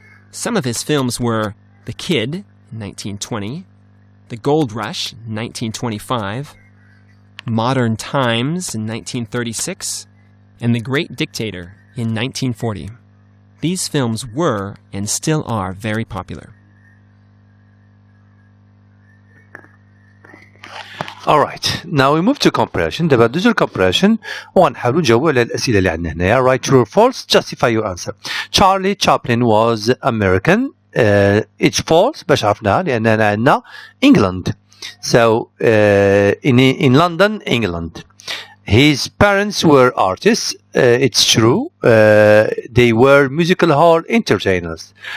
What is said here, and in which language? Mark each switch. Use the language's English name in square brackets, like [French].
[English] Some of his films were The Kid in 1920, The Gold Rush in 1925, Modern Times in 1936, and The Great Dictator in 1940. These films were and still are very popular. alright, now we move to comparison. [Arabic] دابا ندوزو comparison وغنحاولوا نجاوبوا على الأسئلة اللي عندنا هنايا. [English] right, true or false, justify your answer. Charlie Chaplin was American. it's false [Arabic] باش عرفناها لأننا عندنا England. [English] so in London, England. His parents were artists. It's true. They were musical hall entertainers.